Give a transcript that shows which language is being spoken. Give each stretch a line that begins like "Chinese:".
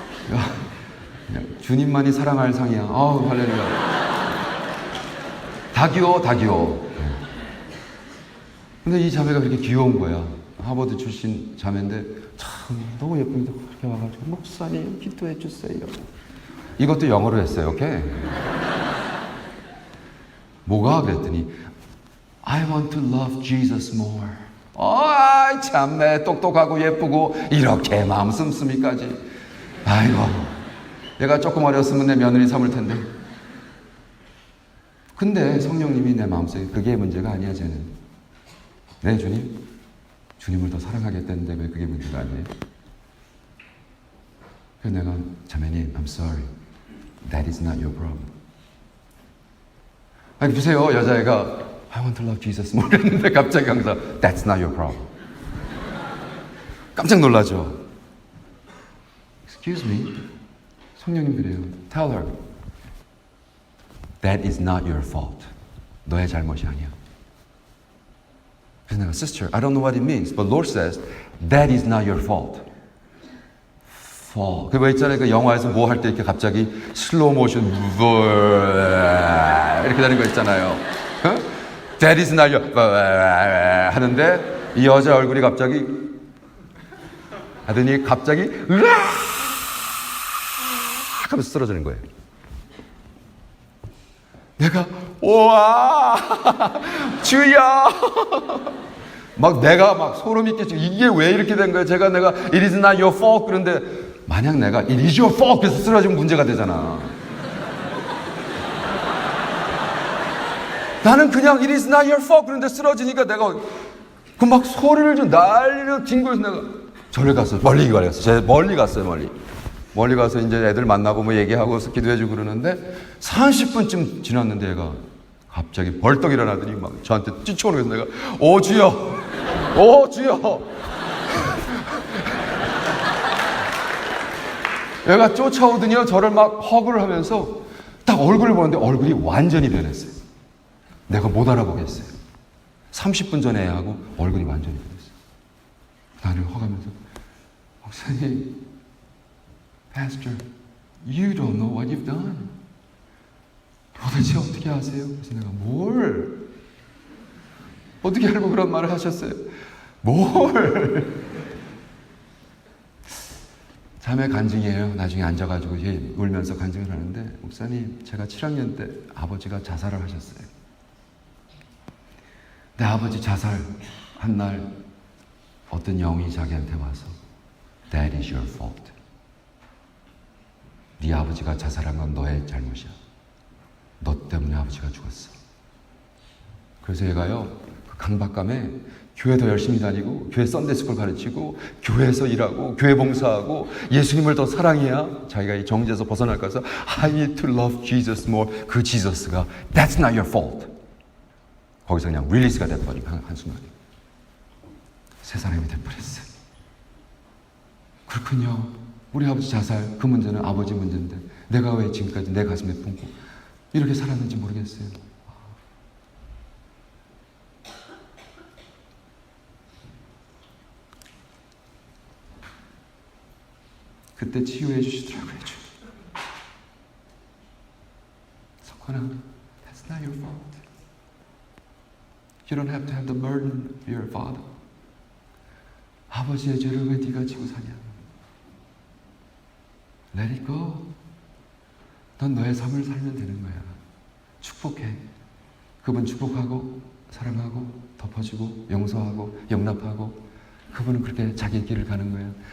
Korean: 와, 야, 주님만이 사랑할 상이야. 아우, 할렐루야. 다 귀여워, 다 귀여워. 근데 이 자매가 그렇게 귀여운 거야. 하버드 출신 자매인데 참 너무 예쁘게 그렇게 와가지고 목사님 기도해 주세요. 이것도 영어로 했어요. 오케이? 뭐가? 그랬더니
English: I want to love Jesus more.
Korean: 아이 참네 똑똑하고 예쁘고 이렇게 마음 씀씀이까지. 아이고 내가 조금 어렸으면 내 며느리 삼을 텐데. 근데 성령님이 내 마음속에 그게 문제가 아니야 쟤는. 네 주님, 주님을 더 사랑하겠다는데 왜 그게 문제가 아니에요? 그래서 내가 자매님
English: I'm sorry, that is not your problem.
Korean: 아니 보세요 여자애가
English: I want to love Jesus more
Korean: 했는데 갑자기 강사
English: That's not your problem.
Korean: 깜짝 놀라죠.
English: Excuse me.
Korean: 성령님 그래요.
English: Tell her That is not your fault.
Korean: 너의 잘못이 아니야. 그래서 내가
English: Sister, I don't know what it means, but Lord says That is not your fault.
Korean: 그 왜 있잖아요. 그 영화에서 뭐 할 때 이렇게 갑자기 슬로우 모션 이렇게 되는 거 있잖아요.
English: That is not your
Korean: 하는데 이 여자 얼굴이 갑자기 하더니 갑자기 하면서 쓰러지는 거예요. 내가 우와 주여 막 내가 막 소름이 끼치고 이게 왜 이렇게 된 거야? 내가
English: It is not your fault
Korean: 그런데 만약 내가
English: It is your fault
Korean: 그래서 쓰러지면 문제가 되잖아. 나는 그냥
English: It is not your fault
Korean: 그런데 쓰러지니까 내가 그 막 소리를 좀 난리를 뒹굴어서 내가 절에 갔어요. 멀리 갔어요. 멀리 가서 이제 애들 만나고 뭐 얘기하고 기도해주고 그러는데 30분쯤 지났는데 얘가 갑자기 벌떡 일어나더니 막 저한테 쫓아오는 거예요. 내가 오 주여 얘가 쫓아오더니요 저를 막 허그를 하면서 딱 얼굴을 보는데 얼굴이 완전히 변했어요. 내가 못 알아보겠어요. 30분 전에 하고 얼굴이 완전히 변했어요. 나를 허가면서 목사님,
English: Pastor, you don't know what you've done.
Korean: 도대체 어떻게 아세요? 그래서 내가 뭘? 어떻게 알고 그런 말을 하셨어요? 뭘? 자매 간증이에요. 나중에 앉아가지고 울면서 간증을 하는데 목사님, 제가 7학년 때 아버지가 자살을 하셨어요. 내 아버지 자살한 날 어떤 영이 자기한테 와서
English: That is your fault.
Korean: 네 아버지가 자살한 건 너의 잘못이야. 너 때문에 아버지가 죽었어. 그래서 얘가요 그 강박감에 교회 더 열심히 다니고 교회 썬데이스쿨 가르치고 교회에서 일하고 교회 봉사하고 예수님을 더 사랑해야 자기가 이 정죄에서 벗어날 거라서
English: I need to love Jesus more.
Korean: 그 지저스가
English: That's not your fault.
Korean: 거기서 그냥 릴리스가 돼버린 한순간에 새 사람이 돼버렸어요. 그렇군요. 우리 아버지 자살 그 문제는 아버지 문제인데 내가 왜 지금까지 내 가슴에 품고 이렇게 살았는지 모르겠어요. 그때 치유해 주시더라고요.
English: 석훈아, that's not your fault. You don't have to have the burden of your father.
Korean: 아버지의 죄를 왜 네가 지고 사냐?
English: Let it go.
Korean: 넌 너의 삶을 살면 되는 거야. 축복해. 그분 축복하고 사랑하고 덮어주고 용서하고 용납하고 그분은 그렇게 자기 길을 가는 거야.